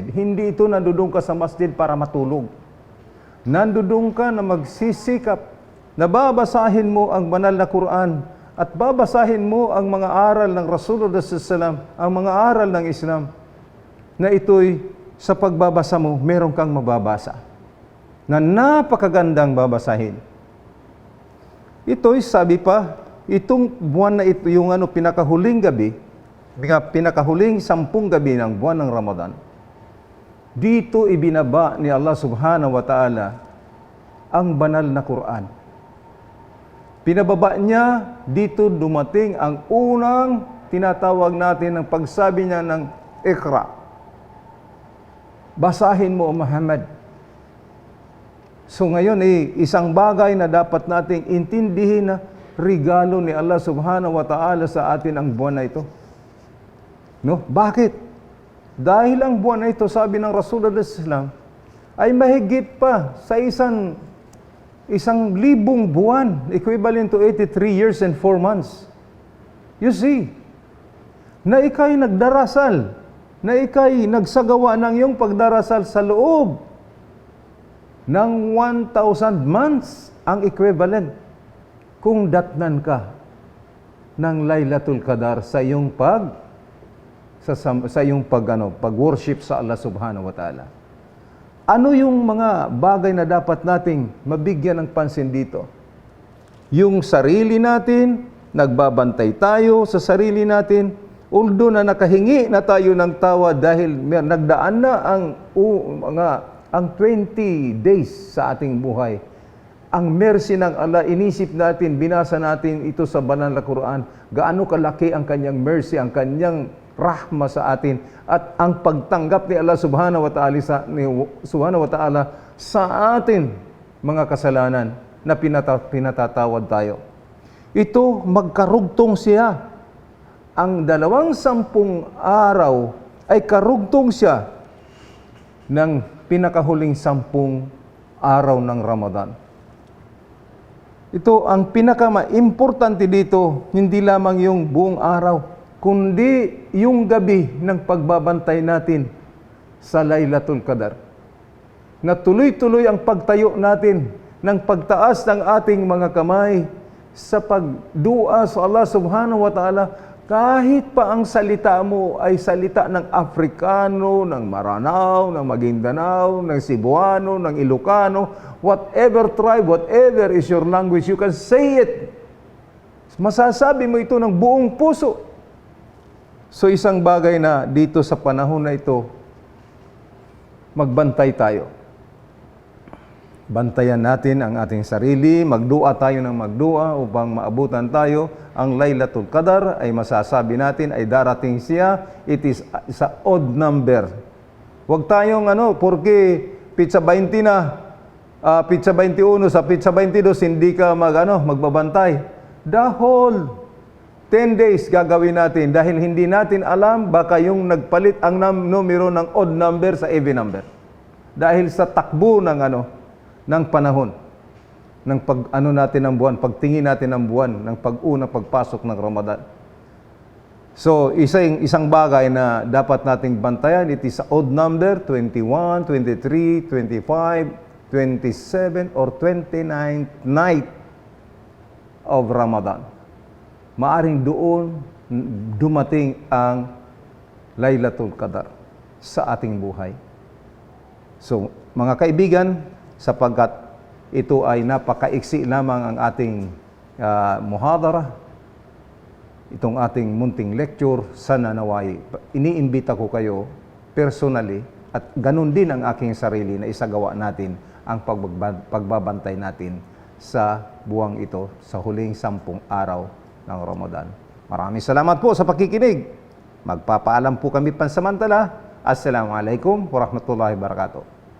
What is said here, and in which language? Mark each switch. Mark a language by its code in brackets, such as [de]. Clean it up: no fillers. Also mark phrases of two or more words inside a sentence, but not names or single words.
[tl] Hindi ito nandudong ka sa masjid para matulog. Nandudong ka na magsisikap na babasahin mo ang banal na Quran at babasahin mo ang mga aral ng Rasulullah SAW, ang mga aral ng Islam, na ito'y sa pagbabasa mo, meron kang mababasa na napakagandang babasahin. Ito'y sabi pa, itong buwan na ito, yung pinakahuling gabi, pinakahuling 10 gabi ng buwan ng Ramadan, dito ibinaba ni Allah [ar] سبحانه وتعالى [tl] ang banal na Quran. Pinababa niya, dito dumating ang unang tinatawag natin ng pagsabi niya ng Iqra. Basahin mo, Muhammad. So ngayon isang bagay na dapat nating intindihin na regalo ni Allah [ar] سبحانه وتعالى [tl] sa atin ang buwan na ito. No? Bakit? Dahil ang buwan na ito, sabi ng Rasulullah SAW, ay mahigit pa sa isang 1,000 buwan, [en] equivalent to 83 years and 4 months. You see, [tl] na ika'y nagdarasal, na ika'y nagsagawa ng iyong pagdarasal sa loob ng 1,000 months ang equivalent kung datnan ka ng Laylatul Qadar sa iyong pag-worship sa Allah [ar] سبحانه وتعالى. [tl] Ano yung mga bagay na dapat nating mabigyan ng pansin dito? Yung sarili natin, nagbabantay tayo sa sarili natin, although na nakahingi na tayo ng tawad dahil nagdaan na ang 20 days sa ating buhay. Ang mercy ng Allah, inisip natin, binasa natin ito sa banal na Quran, gaano kalaki ang kanyang mercy, ang kanyang rahma sa atin, at ang pagtanggap ni Allah [ar] سبحانه وتعالى [tl] sa atin mga kasalanan na pinatatawad tayo. Ito, magkarugtong siya. Ang 210 araw ay karugtong siya ng pinakahuling 10 araw ng Ramadan. Ito, ang pinaka-importante dito, hindi lamang yung buong araw, kundi yung gabi ng pagbabantay natin sa Laylatul Qadar. Na tuloy-tuloy ang pagtayo natin ng pagtaas ng ating mga kamay sa pagdua sa Allah [ar] سبحانه وتعالى [tl] Kahit pa ang salita mo ay salita ng Afrikano, ng Maranao, ng Maguindanao, ng Cebuano, ng Ilocano, [en] whatever tribe, whatever is your language, you can say it. [tl] Masasabi mo ito ng buong puso. So isang bagay na dito sa panahon na ito, magbantay tayo. Bantayan natin ang ating sarili, magdua tayo ng magdua upang maabutan tayo. Ang Laylatul Qadar ay masasabi natin ay darating siya, [en] it is sa odd number. [tl] Huwag tayong porque pizza 20 na, pizza 21, sa pizza 22 hindi ka magbabantay. [en] The whole 10 days [tl] gagawin natin dahil hindi natin alam baka yung nagpalit ang numero ng [en] odd number [tl] sa [en] even number. [tl] Dahil sa takbo ng panahon, ng natin ng buwan, pagtingin natin ng buwan, ng pagpasok ng Ramadan. So, isang bagay na dapat nating bantayan, [en] it is odd number, 21, 23, 25, 27, or 29th night of Ramadan. [tl] Maaring doon dumating ang Laylatul Qadar sa ating buhay. So, mga kaibigan, sapagkat ito ay napakaiksi lamang ang ating muhadara, itong ating munting lecture, sana naway. Iniimbita ko kayo personally at ganun din ang aking sarili na isagawa natin ang pagbabantay natin sa buwang ito sa huling 10 araw ng Ramadan. Maraming salamat po sa pakikinig. Magpapaalam po kami pansamantala. [ar] السلام عليكم ورحمة الله وبركاته.